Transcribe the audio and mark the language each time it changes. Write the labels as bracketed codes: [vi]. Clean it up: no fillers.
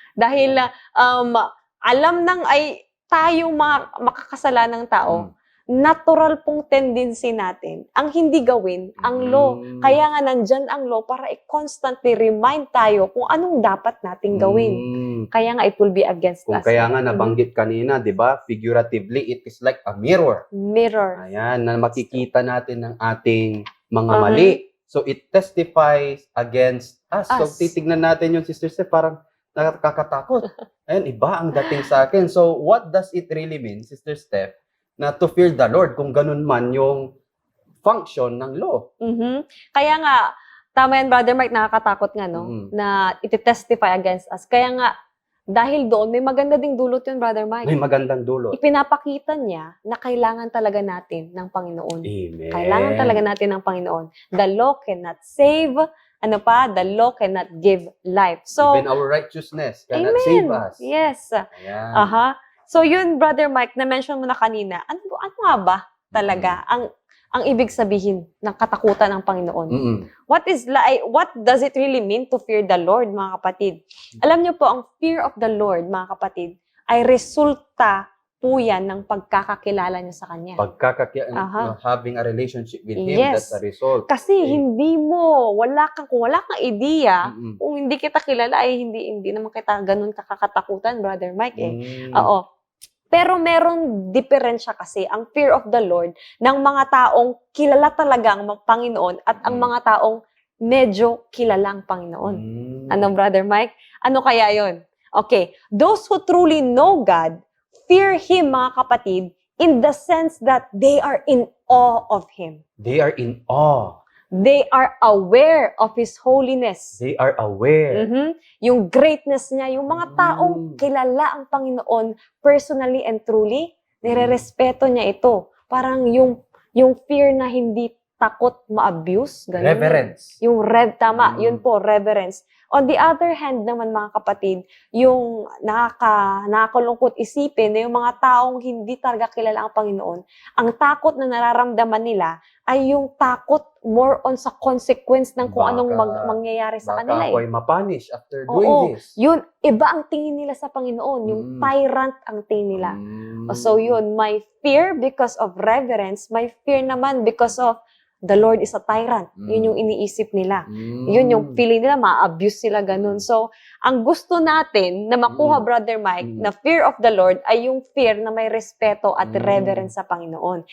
[tl] Dahil alam nang ay tayong mga makakasalanang tao, natural pong tendency natin ang hindi gawin ang law. Kaya nga nandyan ang law para i-constantly remind tayo kung anong dapat nating gawin. Kaya nga [en] it will be against [tl] Kung kaya nga nabanggit kanina, di ba? [en] Figuratively, it is like a mirror. Mirror. [tl] Ayan, na makikita natin ang ating mga mali. [en] So, it testifies against us. So, Us. [tl] titignan natin yung Sister Steph, parang nakakatakot. Ayan, iba ang dating sa akin. [en] So, what does it really mean, Sister Steph, na to fear the Lord kung ganun man yung function ng law? [tl] Mhm. Kaya nga, tama yan, Brother Mike, nakakatakot nga, no? Na iti-testify against us. Kaya nga, dahil doon, may maganda ding dulot yun, Brother Mike. May magandang dulot. Ipinapakita niya na kailangan talaga natin ng Panginoon. Amen. Kailangan talaga natin ng Panginoon. [en] The law cannot save. [tl] Ano pa? [en] The law cannot give life. So, Even our righteousness cannot amen. save us. Yes. [tl] Ayan. Aha. So, yun, Brother Mike, na-mention mo na kanina, ano nga ba talaga ang ibig sabihin ng katakutan ng Panginoon? [en] What does it really mean to fear the Lord, mga kapatid? [tl] Alam niyo po, ang fear of the Lord, mga kapatid, ay resulta po yan ng pagkakakilala niyo sa Kanya. [en] Having a relationship with Him, Yes. that's a result. [tl] Kasi kung wala kang ideya, kung hindi kita kilala, ay hindi naman kita ganun kakatakutan, Brother Mike. Oo. Pero merong diferensya kasi ang fear of the Lord ng mga taong kilala talaga ang Panginoon at ang mga taong medyo kilala ang Panginoon. Anong, Brother Mike? Ano kaya yon? Okay. [en] Those who truly know God fear Him, [tl] mga kapatid, [en] in the sense that they are in awe of Him. They are in awe. They are aware of His holiness. They are aware. [tl] Yung greatness niya, yung mga taong kilala ang Panginoon [en] personally and truly, [tl] nire-respeto niya ito. Parang yung fear na hindi takot ma-abuse. Ganun. [en] Reverence. [tl] Yun po, reverence. [en] On the other hand [tl] naman, mga kapatid, yung nakakalungkot isipin na yung mga taong hindi talaga kilala ang Panginoon, ang takot na nararamdaman nila ay yung takot more on sa consequence ng kung anong mangyayari sa kanila. Baka ako'y mapunish after doing this. Yun, iba ang tingin nila sa Panginoon. Yung tyrant ang tingin nila. [en] So yun, my fear because of reverence, my fear naman because of the Lord is a tyrant. [tl] Yun yung iniisip nila. Yun yung feeling nila, ma-abuse sila ganun. So, ang gusto natin na makuha, Brother Mike, na fear of the Lord ay yung fear na may respeto at reverence sa Panginoon.